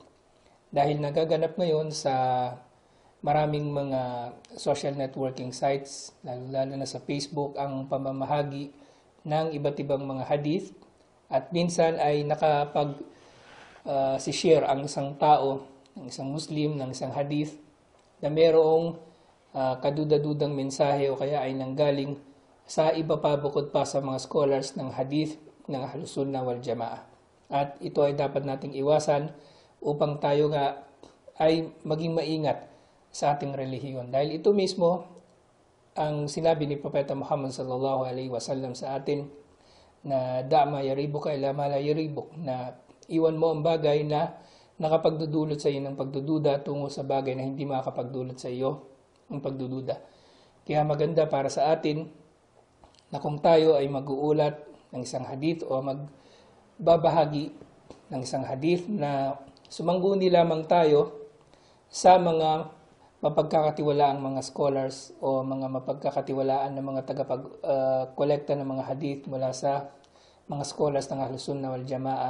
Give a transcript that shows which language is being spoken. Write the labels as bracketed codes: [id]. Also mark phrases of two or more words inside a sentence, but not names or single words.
[tl] Dahil nagaganap ngayon sa maraming mga [en] social networking sites, [tl] lalo na sa Facebook, ang pamamahagi ng iba't ibang mga hadith, at minsan ay si-share ang isang tao, ng isang Muslim, ng isang hadith na mayroong kaduda-dudang mensahe o kaya ay nanggaling sa iba pa bukod pa sa mga scholars ng hadith ng [ar] أهل السنة والجماعة. [tl] At ito ay dapat nating iwasan upang tayo nga ay maging maingat sa ating relihiyon. Dahil ito mismo ang sinabi ni Propeta Muhammad [ar] صلى الله عليه وسلم [tl] sa atin na [ar] دع ما يريبك إلى ما لا يريبك, [tl] na iwan mo ang bagay na nakapagdudulot sa iyo ng pagdududa tungo sa bagay na hindi makakapagdulot sa iyo ng pagdududa. Kaya maganda para sa atin na kung tayo ay mag-uulat ng isang hadith o magbabahagi ng isang hadith, na sumangguni lamang tayo sa mga mapagkakatiwalaang mga scholars o mga mapagkakatiwalaan ng mga tagapag-kolekta ng mga hadith mula sa mga scholars ng [ar] أهل السنة والجماعة.